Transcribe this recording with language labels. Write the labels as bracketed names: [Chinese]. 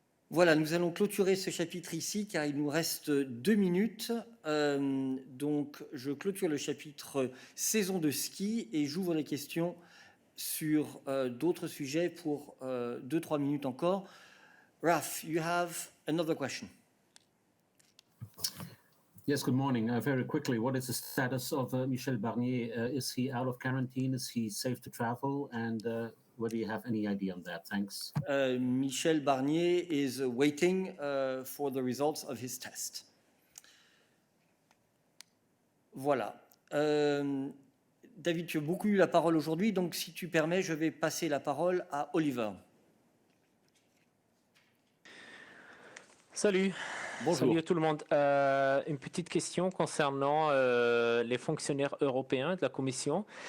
[French] Voilà, nous allons clôturer ce chapitre ici car il nous reste 2 minutes. Donc, je clôture le chapitre saison de ski et j'ouvre les questions sur d'autres sujets pour 2-3 minutes encore. [English] Raf, you have another question. Yes, good morning. Very quickly, what is the status of Michel Barnier? Is he out of quarantine? Is he safe to travel? And whether you have any idea on that? Thanks. Michel Barnier is waiting for the results of his test. [French] Voilà. David, tu as beaucoup eu la parole aujourd'hui, donc si tu permets, je vais passer la parole à Oliver. Salut. Bonjour. Salut à tout le monde. Une petite question concernant les fonctionnaires européens de la Commission.